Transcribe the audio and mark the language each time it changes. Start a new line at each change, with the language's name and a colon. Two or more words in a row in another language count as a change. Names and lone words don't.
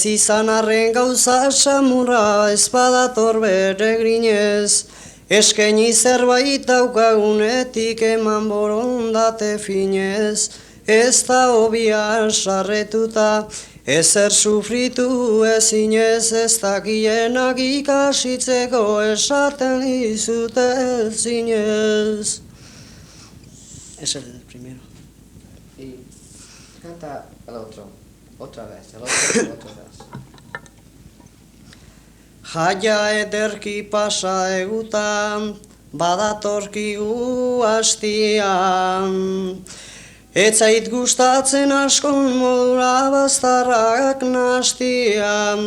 Basque: izan arren gauza samurra ezpadator beregrinez, eskaini zerbait daukagunetik eman borondate finez, ez da obia sarretuta, ezer sufritu ezinez, ez dakienak ikasitzeko esaten dizute zinez.
Spanish: Ese es el primero. Y canta el otro, otra vez, el otro, otra vez.
Basque: Jaia ederki pasa egutan, badatorkigu hastian. Etzait gustatzen askon modura baztarrak nahastian.